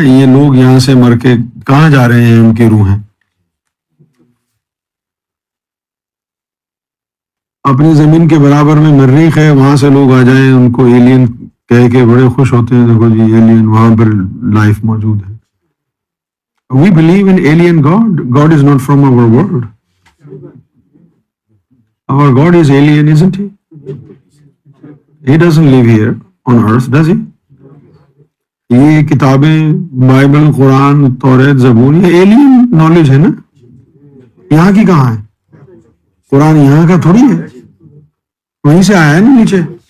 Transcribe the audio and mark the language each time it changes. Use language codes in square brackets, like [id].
[ur] یہ لوگ یہاں سے مر کے کہاں جا رہے ہیں؟ ان کی روحیں اپنی زمین کے برابر میں مریخ ہے، وہاں سے لوگ آ جائیں، ان کو ایلین کہہ کے بڑے خوش ہوتے ہیں. دیکھو جی ایلین، وہاں پر لائف موجود ہے. [en] We believe in alien God. God is not from our world. Our God is alien, isn't he? He doesn't live here on earth, does he? [ur] یہ کتابیں، بائبل، قرآن، توریت، زبور، یہ ایلین نالج ہے نا. یہاں کی کہاں ہے؟ قرآن یہاں کا تھوڑی ہے، وہیں سے آیا ہے نا نیچے.